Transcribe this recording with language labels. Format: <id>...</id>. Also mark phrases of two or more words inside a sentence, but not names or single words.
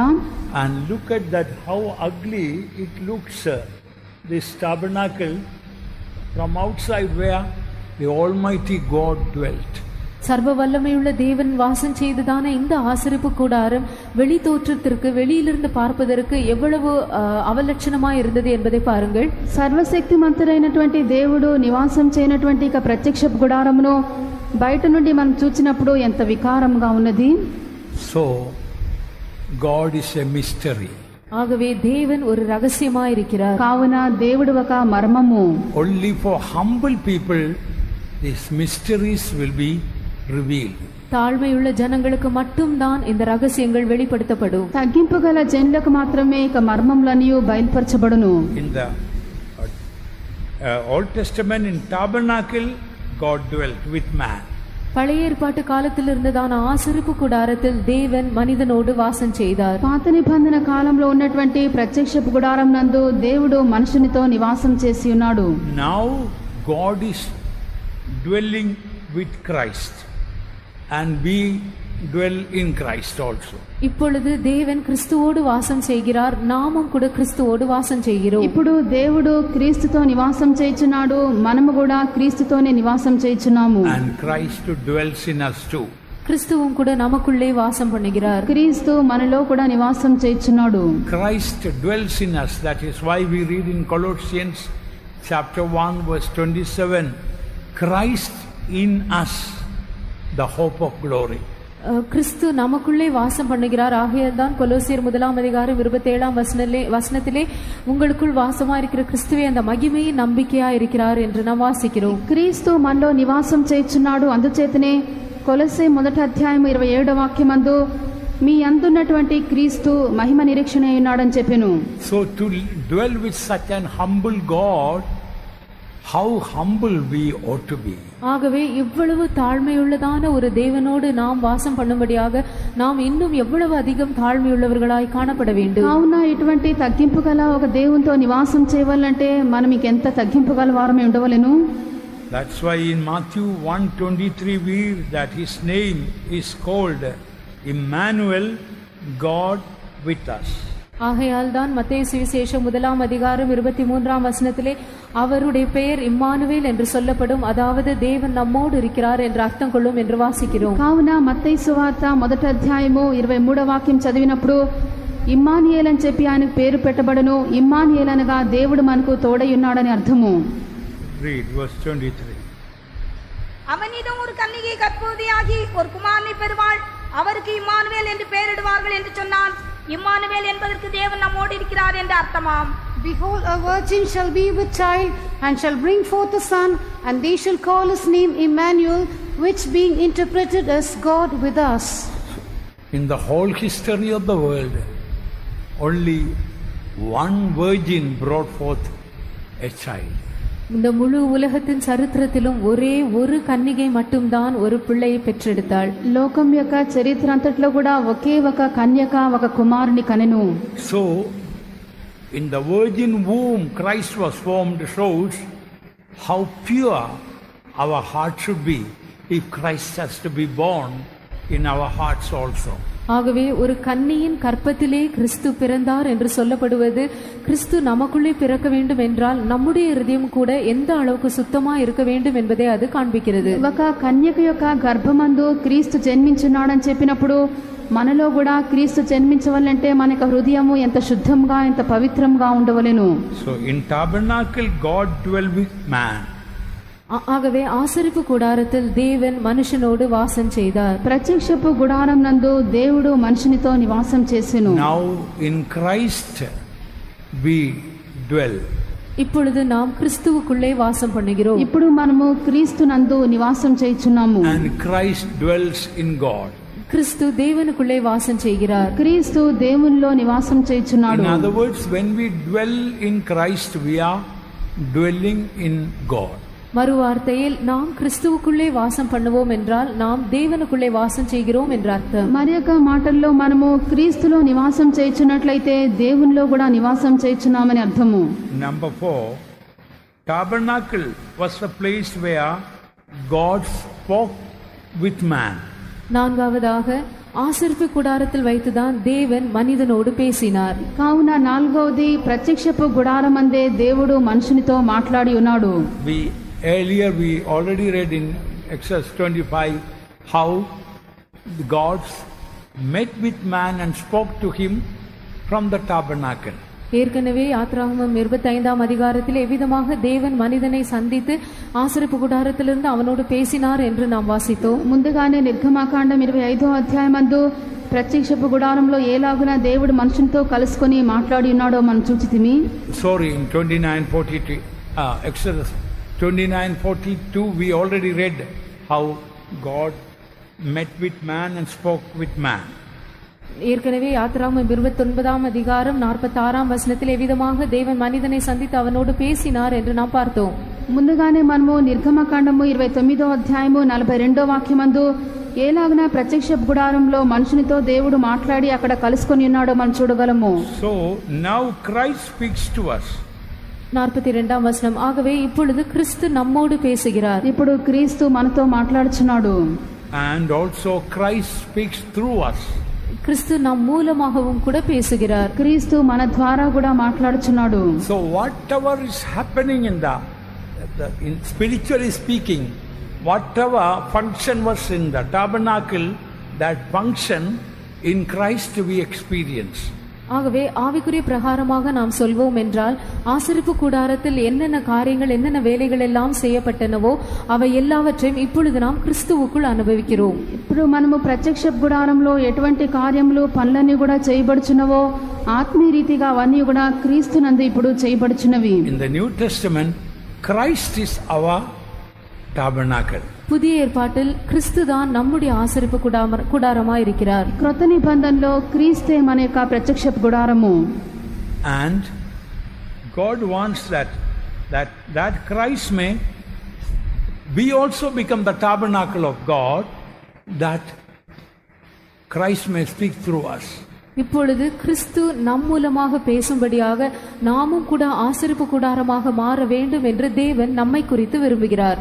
<en>And look at that, how ugly it looks, this tabernacle from outside where the Almighty God dwelt.</en> <ta>சர்வ வல்லமையுள்ள தேவன் வாசம் செய்ததான இந்த ஆசரிப்பு கூடாரம் வெளி தோற்றத்திற்கு வெளியிலிருந்து பார்ப்பதற்கு எவ்வளவு அவலட்சணமாய் இருந்தது என்பதை பாருங்கள்.</ta> <te>సర్వశక్తిమంతుడైనటువంటి దేవుడు నివాసం చేయనటువంటి ఇక ప్రత్యక్ష గుడారమును బయట నుండి మనం చూచినప్పుడు ఎంత వికారంగా ఉన్నది.</te> <en>So God is a mystery.</en> <ta>ஆகவே தேவன் ஒரு ரகசியமாய் இருக்கிறார்.</ta> <te>కావున దేవుడు ఒక మర్మము.</te> <en>Only for humble people these mysteries will be revealed.</en> <ta>தாழ்மையுள்ள ஜனங்களுக்கு மட்டும்தான் இந்த ரகசியங்கள் வெளிப்படுத்தப்படும்.</ta> <te>తగ్గింపు గల జనులకు మాత్రమే ఇక మర్మములన్నీ బయలుపరచబడును.</te> <en>In the Old Testament, in tabernacle, God dwelt with man.</en> <ta>பழைய ஏற்பாட்டு காலத்தில் இருந்ததான ஆசரிப்பு கூடாரத்தில் தேவன் மனிதனோடு வாசம் செய்தார்.</ta> <te>పాత నిబంధన కాలంలో ఉన్నటువంటి ప్రత్యక్షపు గుడారం నందు దేవుడు మనుషునితో నివాసం చేసి ఉన్నాడు.</te> <en>Now God is dwelling with Christ and we dwell in Christ also.</en> <ta>இப்பொழுது தேவன் கிறிஸ்துவோடு வாசம் செய்கிறார், நாமும் கூட கிறிஸ்துவோடு வாசம் செய்கிறோம்.</ta> <te>ఇప్పుడు దేవుడు క్రీస్తుతో నివాసం చేయుచున్నాడు, మనము కూడా క్రీస్తుతోనే నివాసం చేయుచున్నాము.</te> <en>And Christ dwells in us too.</en> <ta>கிறிஸ்துவும் கூட நமக்குள்ளே வாசம் பண்ணுகிறார்.</ta> <te>క్రీస్తు మనలో కూడా నివాసం చేయుచున్నాడు.</te> <en>Christ dwells in us. That is why we read in Colossians chapter 1 verse 27, Christ in us, the hope of glory.</en> <ta>கிறிஸ்து நமக்குள்ளே வாசம் பண்ணுகிறார். ஆகையால் தான் கொலோசியர் 1ஆம் அதிகாரம் 27ஆம் வசனத்திலே உங்களுக்குள் வாசமா இருக்கிற கிறிஸ்துவே அந்த மகிமையின் நம்பிக்கையா இருக்கிறார் என்று நாம் வாசிக்கிறோம்.</ta> <te>క్రీస్తు మనలో నివాసం చేయుచున్నాడు, అందుచేతనే కొలొస్సే 1వ అధ్యాయం 27వ వాక్యమందు మీ అందున్నటువంటి క్రీస్తు మహిమ నిరీక్షణ ఉన్నాడని చెప్పెను.</te> <en>So to dwell with such an humble God, how humble we ought to be.</en> <ta>ஆகவே இவ்வளவு தாழ்மையுள்ளதான ஒரு தேவனோடு நாம் வாசம் பண்ணும்படியாக நாம் இன்னும் எவ்வளவு அதிகம் தாழ்மையுள்ளவர்களாய் காணப்பட வேண்டும்.</ta> <te>కావున ఇటువంటి తగ్గింపు గల ఒక దేవునితో నివాసం చేయవాలంటే మనం ఇంకెంత తగ్గింపు గల వారమే ఉండవలెను.</te> <en>That's why in Matthew 1:23 we read that his name is called Emmanuel, God with us.</en> <ta>ஆகையால் தான் மத்தேயு சுவிசேஷம் 1:23 அவருடைய பெயர் இம்மானுவேல் என்று சொல்லப்படும், அதாவது தேவன் நம்மோடு இருக்கிறார் என்று அர்த்தம் கொள்ளும் என்று வாசிக்கிறோம்.</ta> <te>కావున మత్తయి సువార్త 1:23 చదివినప్పుడు ఇమ్మానుయేల్ అని చెప్పి ఆయనకు పేరు పెట్టబడును. ఇమ్మానుయేల్ అనగా దేవుడు మనకు తోడై ఉన్నాడని అర్థము.</te> <en>Read verse 23.</en> <ta>அவனிடம் ஒரு கன்னிகை கர்ப்பவதியாகி ஒரு குமாரனை பெறுவாள், அவருக்கு இம்மானுவேல் என்று பெயரிடுவார்கள் என்று சொன்னான். இம்மானுவேல் என்பதற்கு தேவன் நம்மோடு இருக்கிறார் என்று அர்த்தமாம்.</ta> <en>Behold, a virgin shall be with child, and shall bring forth a son, and they shall call his name Emmanuel, which being interpreted as God with us. In the whole history of the world, only one virgin brought forth a child.</en> <ta>இந்த முழு உலகத்தின் சரித்திரத்திலும் ஒரே ஒரு கன்னிகை மட்டும்தான் ஒரு பிள்ளையை பெற்றெடுத்தாள்.</ta> <te>లోకం యొక్క చరిత్ర అంతట్లో కూడా ఒకే ఒక కన్యక ఒక కుమారుని కనెను.</te> <en>So in the virgin womb Christ was formed shows how pure our heart should be if Christ has to be born in our hearts also.</en> <ta>ஆகவே ஒரு கன்னியின் கற்பத்திலே கிறிஸ்து பிறந்தார் என்று சொல்லப்படுவது கிறிஸ்து நமக்குள்ளே பிறக்க வேண்டும் என்றால் நம்முடைய இருதயம் கூட எந்த அளவுக்கு சுத்தமா இருக்க வேண்டும் என்பதை அது காண்பிக்கிறது.</ta> <te>ఒక కన్యక యొక్క గర్భమందు క్రీస్తు జన్మించున్నాడని చెప్పినప్పుడు మనలో కూడా క్రీస్తు జన్మించవాలంటే మన యొక్క హృదయము ఎంత శుద్ధంగా ఎంత పవిత్రంగా ఉండవలెను.</te> <en>So in tabernacle God dwell with man.</en> <ta>ஆகவே ஆசரிப்பு கூடாரத்தில் தேவன் மனுஷனோடு வாசம் செய்தார்.</ta> <te>ప్రత్యక్షపు గుడారం నందు దేవుడు మనుషునితో నివాసం చేసెను.</te> <en>Now in Christ we dwell.</en> <ta>இப்பொழுது நாம் கிறிஸ்துவுக்குள்ளே வாசம் பண்ணுகிறோம்.</ta> <te>ఇప్పుడు మనము క్రీస్తు నందు నివాసం చేయుచున్నాము.</te> <en>And Christ dwells in God.</en> <ta>கிறிஸ்து தேவனுக்குள்ளே வாசம் செய்கிறார்.</ta> <te>క్రీస్తు దేవునిలో నివాసం చేయుచున్నాడు.</te> <en>In other words, when we dwell in Christ we are dwelling in God.</en> <ta>மறு வார்த்தையில் நாம் கிறிஸ்துவுக்குள்ளே வாசம் பண்ணுவோம் என்றால் நாம் தேவனுக்குள்ளே வாசம் செய்கிறோம் என்ற அர்த்தம்.</ta> <te>మరి యొక్క మాటల్లో మనము క్రీస్తులో నివాసం చేయుచున్నట్లయితే దేవునిలో కూడా నివాసం చేయుచున్నామని అర్థము.</te> <en>Number 4, tabernacle was the place where God spoke with man.</en> <ta>நான்காவதாக ஆசரிப்பு கூடாரத்தில் வைத்துதான் தேவன் மனிதனோடு பேசினார்.</ta> <te>కావున నాలుగవది ప్రత్యక్షపు గుడారమందే దేవుడు మనుషునితో మాట్లాడి ఉన్నాడు.</te> <en>Earlier we already read in Exodus 25 how God met with man and spoke to him from the tabernacle.</en> <ta>ஏற்கனவே யாத்ராகமம் 25 எவ்விதமாக தேவன் மனிதனை சந்தித்து ஆசரிப்பு கூடாரத்திலிருந்து அவனோடு பேசினார் என்று நாம் வாசித்தோம்.</ta> <te>ముందుగానే నిర్గమాకాండం 25 ప్రత్యక్షపు గుడారంలో ఏలాగున దేవుడు మనుషునితో కలుసుకొని మాట్లాడి ఉన్నాడో మనం చూచితిమి.</te> <en>Sorry, in 29:42 Exodus 29:42 we already read how God met with man and spoke with man.</en> <ta>ஏற்கனவே யாத்ராகமம் 29 எவ்விதமாக தேவன் மனிதனை சந்தித்து அவனோடு பேசினார் என்று நாம் பார்த்தோம்.</ta> <te>ముందుగానే మనము నిర్గమకాండము 29:42 ఏలాగున ప్రత్యక్ష గుడారంలో మనుషునితో దేవుడు మాట్లాడి అక్కడ కలుసుకొని ఉన్నాడో మనం చూడగలము.</te> <en>So now Christ speaks to us.</en> <ta>42 ஆகவே இப்பொழுது கிறிஸ்து நம்மோடு பேசுகிறார்.</ta> <te>ఇప్పుడు క్రీస్తు మనతో మాట్లాడుచున్నాడు.</te> <en>And also Christ speaks through us.</en> <ta>கிறிஸ்து நம் மூலமாகவும் கூட பேசுகிறார்.</ta> <te>క్రీస్తు మన ద్వారా కూడా మాట్లాడుచున్నాడు.</te> <en>So whatever is happening in in spiritually speaking, whatever function was in the tabernacle, that function in Christ we experience.</en> <ta>ஆகவே ஆவிக்குரிய பிரகாரமாக நாம் சொல்வோம் என்றால் ஆசரிப்பு கூடாரத்தில் என்னென்ன காரியங்கள் என்னென்ன வேலைகள் எல்லாம் செய்யப்பட்டனவோ அவை எல்லாவற்றையும் இப்பொழுது நாம் கிறிஸ்துவுக்குள் அனுபவிக்கிறோம்.</ta> <te>ఇప్పుడు మనము ప్రత్యక్ష గుడారంలో ఎటువంటి కార్యములు పనులన్నీ కూడా చేయబడుచున్నవో ఆత్మీయ రీతిగా అవన్నీ కూడా క్రీస్తునందు ఇప్పుడు చేయబడుచున్నవి.</te> <en>In the New Testament, Christ is our tabernacle.</en> <ta>புதிய ஏற்பாட்டில் கிறிஸ்து தான் நம்முடைய ஆசரிப்பு கூடாரமாய் இருக்கிறார்.</ta> <te>క్రొత్త నిబంధనలో క్రీస్తే మన యొక్క ప్రత్యక్ష గుడారము.</te> <en>And God wants that that Christ may we also become the tabernacle of God, that Christ may speak through us.</en> <ta>இப்பொழுது கிறிஸ்து நம் மூலமாக பேசும்படியாக நாமும் கூட ஆசரிப்பு கூடாரமாக மாற வேண்டும் என்று தேவன் நம்மை குறித்து விரும்புகிறார்.</ta>